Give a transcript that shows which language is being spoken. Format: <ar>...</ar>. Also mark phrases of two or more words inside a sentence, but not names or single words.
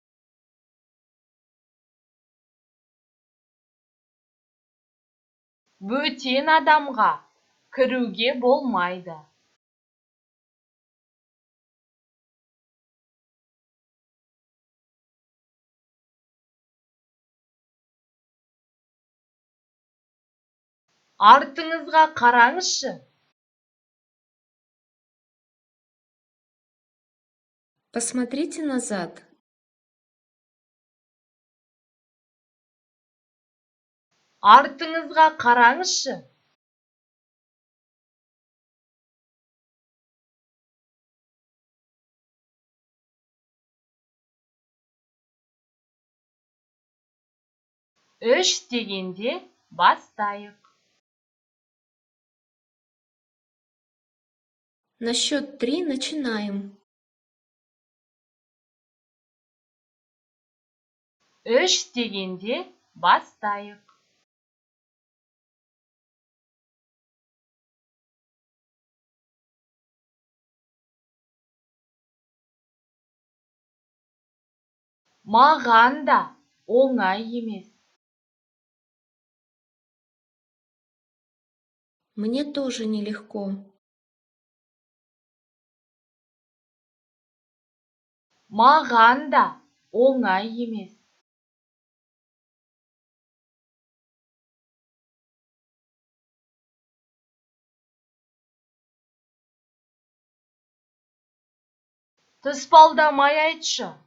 <kk>Бөтен адамға кіруге болмайды. Артыңызға қараңызшы.</kk> <ru>Посмотрите назад.</ru> <kk>Артыңызға қараңызшы. Үш дегенде бастайық.</kk> <ru>На счет 3 начинаем.</ru> <kk>Үш дегенде бастайық. Маған да оңай емес.</kk> <ru>Мне тоже нелегко.</ru> <kk>Маған да оңай емес. Тұспалдамай айтшы.</kk>